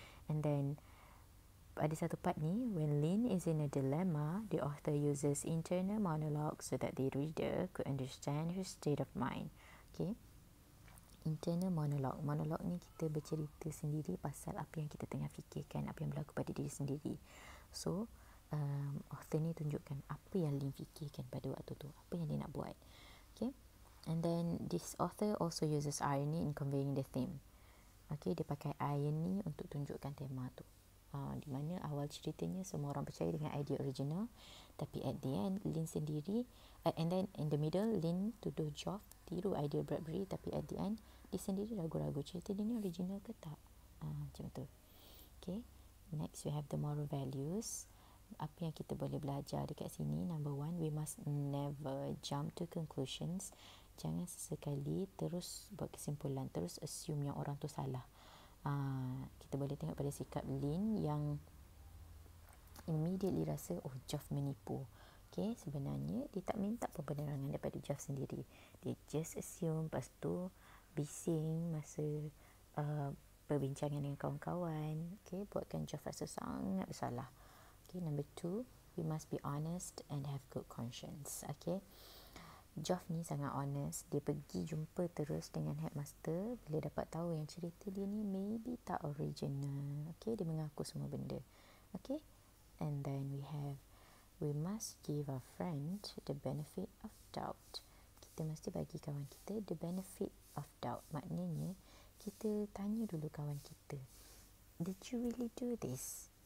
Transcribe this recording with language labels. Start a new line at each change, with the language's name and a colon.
English: And then
Malay: pada satu part ni,
English: when Lynn is in a dilemma, the author uses internal monologue so that the reader could understand her state of mind. Okay, internal monologue.
Malay: Monologue ni kita bercerita sendiri pasal apa yang kita tengah fikirkan, apa yang berlaku pada diri sendiri. So author ni tunjukkan apa yang Lynn fikirkan pada waktu tu, apa yang dia nak buat.
English: Okay, and then this author also uses irony in conveying the theme.
Malay: Okay, dia pakai irony untuk tunjukkan tema tu. Di mana awal ceritanya semua orang percaya dengan idea original, tapi at the end Lynn sendiri,
English: and then in the middle
Malay: Lynn tuduh Geoff tiru idea Bradbury, tapi at the end dia sendiri ragu-ragu cerita dia ni original ke tak. Macam tu.
English: Okay, next we have the moral values.
Malay: Apa yang kita boleh belajar dekat sini?
English: Number 1, we must never jump to conclusions.
Malay: Jangan sesekali terus buat kesimpulan, terus assume yang orang tu salah. Kita boleh tengok pada sikap Lynn yang immediately rasa, Geoff menipu. Okay, sebenarnya dia tak minta pun penerangan daripada Jeff sendiri. Dia just assume, lepas tu bising masa perbincangan dengan kawan-kawan. Okay, buatkan Jeff rasa sangat bersalah.
English: Okay, number 2, we must be honest and have good conscience.
Malay: Okay, Jeff ni sangat honest. Dia pergi jumpa terus dengan headmaster bila dapat tahu yang cerita dia ni maybe tak original. Okay, dia mengaku semua benda.
English: Okay, and then we must give our friend the benefit of doubt.
Malay: Kita mesti bagi kawan kita the benefit of doubt. Maknanya kita tanya dulu kawan kita,
English: did you really do this?